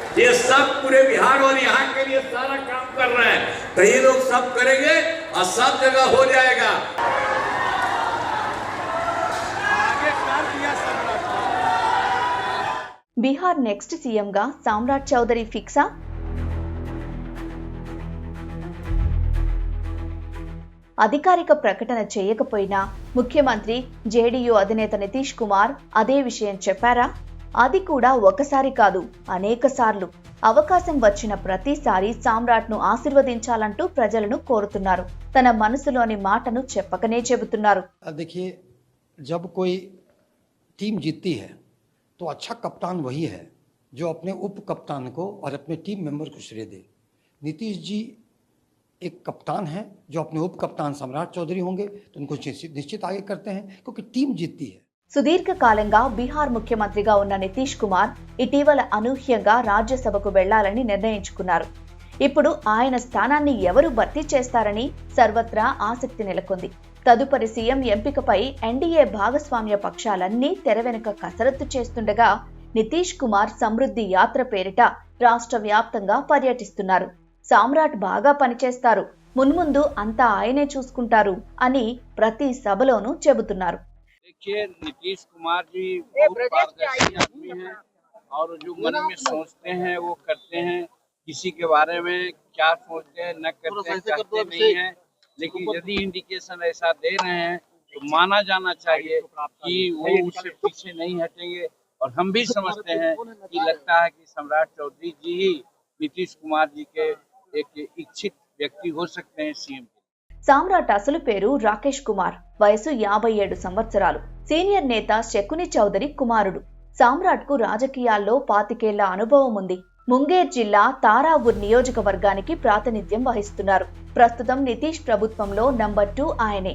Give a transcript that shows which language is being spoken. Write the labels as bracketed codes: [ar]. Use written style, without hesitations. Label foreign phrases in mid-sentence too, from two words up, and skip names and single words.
[hi] ये सब पूरे बिहार और यहाँ के लिए सारा काम कर रहे हैं। तो ये लोग सब करेंगे और सब जगह हो जाएगा। [te] బీహార్ నెక్స్ట్ సీఎంగా సామ్రాట్ చౌదరి ఫిక్సా? అధికారిక ప్రకటన చేయకపోయినా ముఖ్యమంత్రి జేడీయూ అధినేత నితీష్ కుమార్ అదే విషయం చెప్పారా? అది కూడా ఒకసారి కాదు, అనేక సార్లు. అవకాశం వచ్చిన ప్రతిసారి సామ్రాట్ను ఆశీర్వదించాలంటూ ప్రజలను కోరుతున్నారు. తన మనసులోని మాటను చెప్పకనే చెబుతున్నారు. [hi] देखिए, जब कोई टीम जीतती है तो अच्छा कप्तान वही है जो अपने उप कप्तान को और अपने [en] team member [hi] को श्रेय दे। नीतीश जी एक कप्तान है जो अपने उप कप्तान सम्राट चौधरी होंगे तो उनको निश्चित आगे करते हैं क्योंकि टीम जीतती है। [te] సుదీర్ఘకాలంగా బీహార్ ముఖ్యమంత్రిగా ఉన్న నితీష్ కుమార్ ఇటీవల అనూహ్యంగా రాజ్యసభకు వెళ్లాలని నిర్ణయించుకున్నారు. ఇప్పుడు ఆయన స్థానాన్ని ఎవరు భర్తీ చేస్తారని సర్వత్రా ఆసక్తి నెలకొంది. తదుపరి సీఎం ఎంపికపై ఎన్డీఏ భాగస్వామ్య పక్షాలన్నీ తెరవెనుక కసరత్తు చేస్తుండగా నితీష్ కుమార్ సమృద్ధి యాత్ర పేరిట రాష్ట్ర వ్యాప్తంగా పర్యటిస్తున్నారు. సామ్రాట్ బాగా పనిచేస్తారు, మున్ముందు అంతా ఆయనే చూసుకుంటారు అని ప్రతి సభలోనూ చెబుతున్నారు. [hi] देखिए, नीतीश कुमार जी बहुत पारदर्शी आदमी हैं और जो मन में सोचते हैं वो करते हैं। किसी के बारे में क्या सोचते हैं न करते हैं कहते नहीं है, लेकिन यदि इंडिकेशन ऐसा दे रहे हैं तो माना जाना चाहिए कि वो उससे पीछे नहीं हटेंगे। और हम भी समझते हैं कि लगता है कि सम्राट चौधरी जी ही नीतीश कुमार जी के एक इच्छित व्यक्ति हो सकते हैं सीएम। [te] సామ్రాట్ అసలు పేరు రాకేష్ కుమార్. వయసు 57 సంవత్సరాలు. సీనియర్ నేత శకుని చౌదరి కుమారుడు. సామ్రాట్ కు రాజకీయాల్లో 25 ఏళ్ల అనుభవం ఉంది. ముంగేర్ జిల్లా తారావూర్ నియోజకవర్గానికి ప్రాతినిధ్యం వహిస్తున్నారు. ప్రస్తుతం నితీష్ ప్రభుత్వంలో నంబర్ 2 ఆయనే.